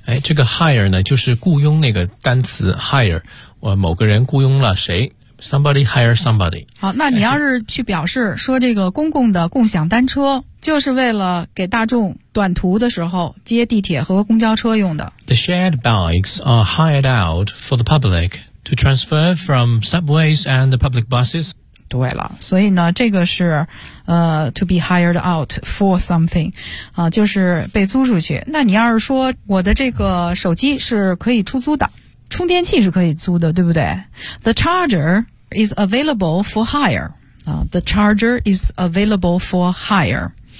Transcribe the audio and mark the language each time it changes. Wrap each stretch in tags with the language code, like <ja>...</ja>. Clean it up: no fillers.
<zh>哎，这个 hire 呢就是雇佣那个单词 hire， 我某个人雇佣了谁，</zh> <en>somebody hire somebody。</en> <zh>好，那你要是去表示说这个公共的共享单车就是为了给大众短途的时候接地铁和公交车用的。</zh> <en>The shared bikes are hired out for the public to transfer from subways and the public buses.</en> <zh>对了，所以呢这个是</zh> <en>to be hired out for something,</en> <zh>就是被租出去。那你要是说我的这个手机是可以出租的，充电器是可以租的，对不对？</zh> <en>The charger is available for hire, the charger is available for hire。</en>